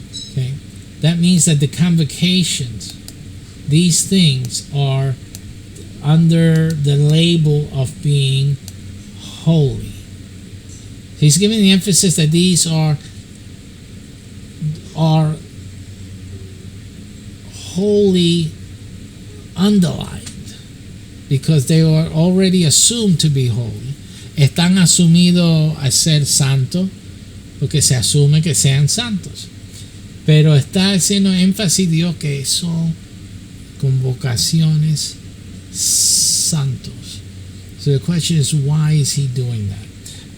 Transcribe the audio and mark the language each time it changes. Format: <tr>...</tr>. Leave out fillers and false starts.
<en>Okay, that means that the convocations, these things are under the label of being holy. He's giving the emphasis that these are wholly underlined because they are already assumed to be holy.</en> <es>Están asumidos a ser santos porque se asume que sean santos. Pero está haciendo énfasis Dios que son convocaciones santos.</es> <en>So the question is, why is he doing that?</en>